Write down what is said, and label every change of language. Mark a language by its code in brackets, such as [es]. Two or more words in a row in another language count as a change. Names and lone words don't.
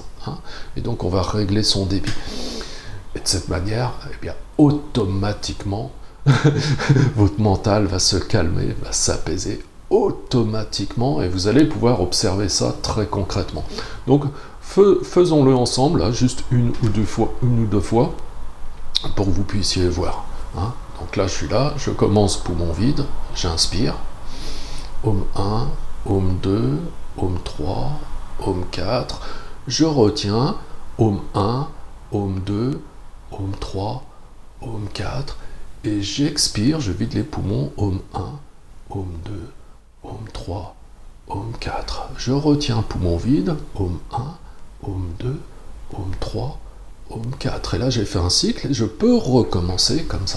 [fr] Hein, et donc, on va régler son débit. Et de cette manière, eh bien, automatiquement, votre mental va se calmer, va s'apaiser automatiquement, et vous allez pouvoir observer ça très concrètement. Donc, faisons-le ensemble, là, juste une ou deux fois, pour que vous puissiez voir. Hein. Donc là, je suis là, je commence poumon vide, j'inspire. Om 1, Om 2, Om 3, Om 4. Je retiens Om 1, Om 2, Om 3, Om 4. Et j'expire, je vide les poumons, Om 1, Om 2, Om 3, Om 4. Je retiens poumon vide, Om 1, Om 2, Om 3, Om 4. Et là, j'ai fait un cycle et je peux recommencer comme ça.